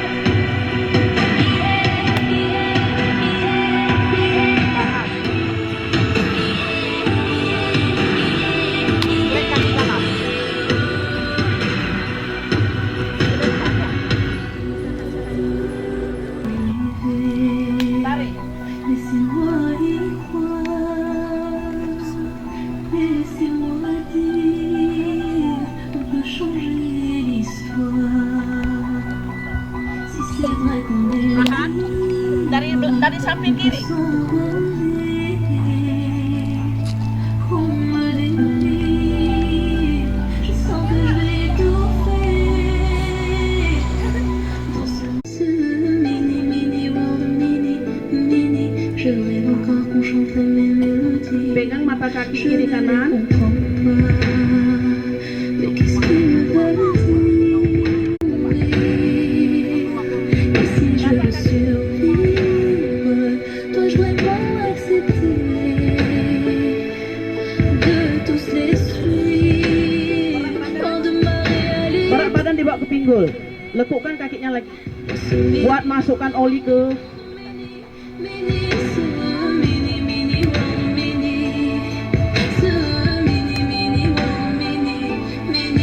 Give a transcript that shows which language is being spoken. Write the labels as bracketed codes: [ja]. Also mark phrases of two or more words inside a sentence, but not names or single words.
[id] Kanan. Klik kaki kanan. Tarik. [fr] Laissez-moi y croire, laissez-moi dire, on peut changer l'histoire. Si c'est vrai qu'on est [id] Kanan. Dari samping kiri. [fr] on me délire, je sens que je vais étouffer dans ce [en] mini mini world mini mini. [fr] Je rêve encore qu'on chante la même mélodie. [id] Pegang mata kaki [fr] Je [id] kiri [fr] ne [id] kanan. [fr] comprends pas, mais qu'est-ce qu'ils me veulent dire? Et si je veux survivre, dois-je vraiment accepter de tous les suivre loin de ma réalité? [id] Berat badan dibawa ke pinggul. Lekukkan kakinya lagi. Buat masukkan oli ke [fr] Mini, ce [en] mini mini world mini, [fr] ce [en] mini mini world mini mini.